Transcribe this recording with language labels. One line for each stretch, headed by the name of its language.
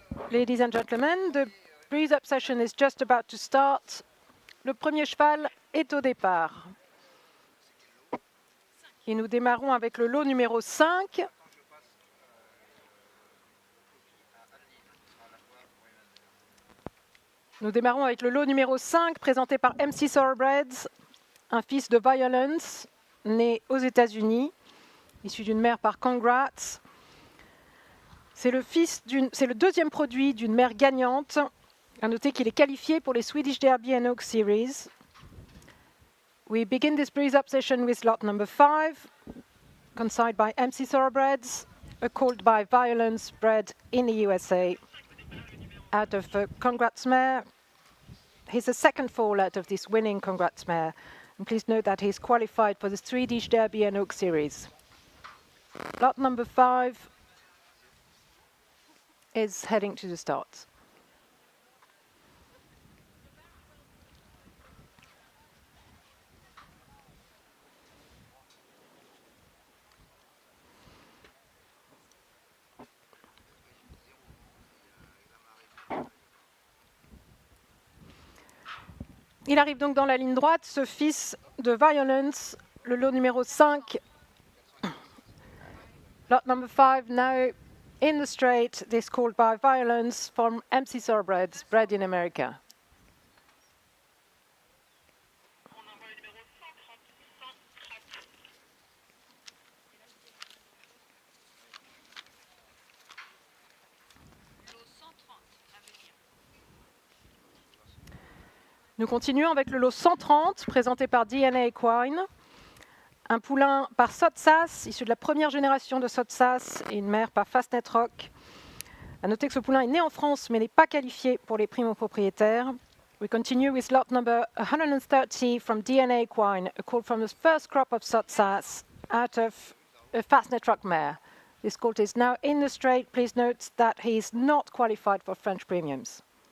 English: Ladies and gentlemen, the breeze-up session is just about to start.
French: Le premier cheval est au départ. Et nous démarrons avec le lot numéro 5. Nous démarrons avec le lot numéro 5, présenté par MC Thoroughbreds, un fils de Violence, né aux États-Unis, issu d'une mère par Congrats. C'est le deuxième produit d'une mère gagnante. À noter qu'il est qualifié pour les Swedish Derby and Oaks Series.
English: We begin this breeze-up session with lot number 5, consigned by MC Thoroughbreds, a colt by Violence bred in the USA. Out of Congrats mare. He's the second foal out of this winning Congrats mare. And please note that he's qualified for the Swedish Derby and Oaks Series. Lot number 5 is heading to the start.
French: Il arrive donc dans la ligne droite, ce fils de Violence, le lot numéro 5.
English: Lot number 5 now in the straight, this called by Violence from MC Thoroughbreds, bred in America.
French: Nous continuons avec le lot 130, présenté par DNA Equine. Un poulain par Sotsas, issu de la première génération de Sotsas, et une mère par Fastnet Rock. À noter que ce poulain est né en France, mais n'est pas qualifié pour les primo-propriétaires.
English: We continue with lot number 130 from DNA Equine, a colt from the first crop of Sotsas, out of a Fastnet Rock mare. This colt is now in the straight. Please note that he is not qualified for French premiums.